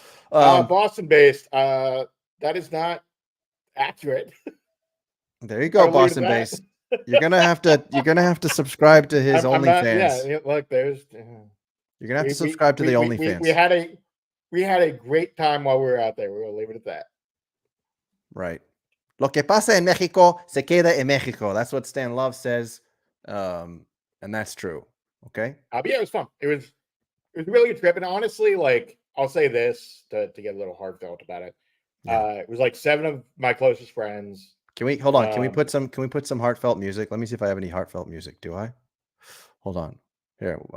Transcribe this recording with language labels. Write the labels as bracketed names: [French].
[English] Boston based. That is not accurate. There you go, Boston based. You're gonna have to subscribe to his OnlyFans. Yeah, look, there's. You're gonna have to subscribe to the OnlyFans. We had a great time while we were out there. We'll leave it at that. Right. [Spanish] Lo que pasa en México se queda en México. [English] That's what Stan Love says, and that's true. Okay. But yeah, it was fun. It was a really good trip, and honestly, like I'll say this to get a little heartfelt about it. Yeah. It was like 7 of my closest friends. Can we hold on? Can we Um, put some heartfelt music? Let me see if I have any heartfelt music. Do I? Hold on. Here.